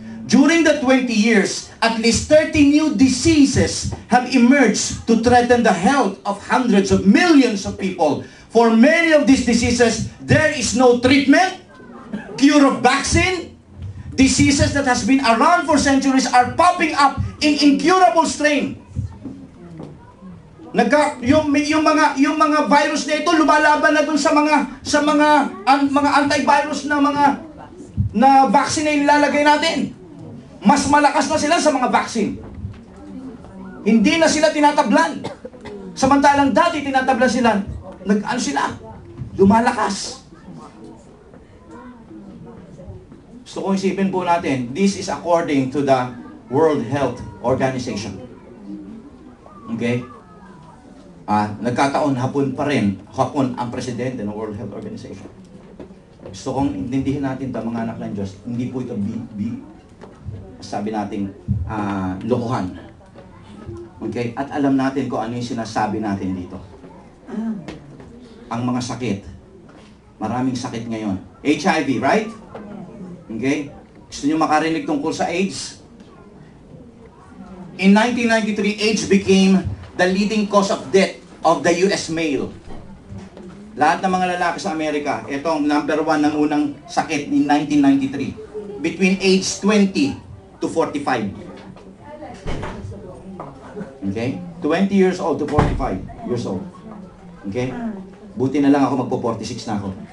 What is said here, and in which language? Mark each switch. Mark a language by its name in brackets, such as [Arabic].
[English] During the 20 years, at least 30 new diseases have emerged to threaten the health of hundreds of millions of people. For many of these diseases, there is no treatment, cure of vaccine. Diseases that has been around for centuries are popping up in incurable strain." [Filipino] Yung mga virus na ito lumalaban na dun sa mga antivirus na vaccine na ilalagay natin. Mas malakas na sila sa mga vaccine. Hindi na sila tinatablan. Samantalang dati tinatablan sila, lumalakas. Gusto kong isipin po natin, [English] this is according to the World Health Organization. Okay? [Filipino] Nagkataon hapon ang presidente ng World Health Organization. Gusto kong intindihin natin ito, mga anak ng Diyos, hindi po ito sabi nating lokohan. Okay? At alam natin kung ano yung sinasabi natin dito. Ang mga sakit, maraming sakit ngayon. HIV, right? Okay? Gusto nyo makarinig tungkol sa AIDS? [English] In 1993, AIDS became the leading cause of death of the US male. [Filipino] Lahat ng mga lalaki sa Amerika, itong number 1 ng unang sakit in 1993. [English] Between age 20 to 45. Okay? 20 years old to 45 years old. Okay? [Filipino] Buti na lang ako magpo-46 na ako.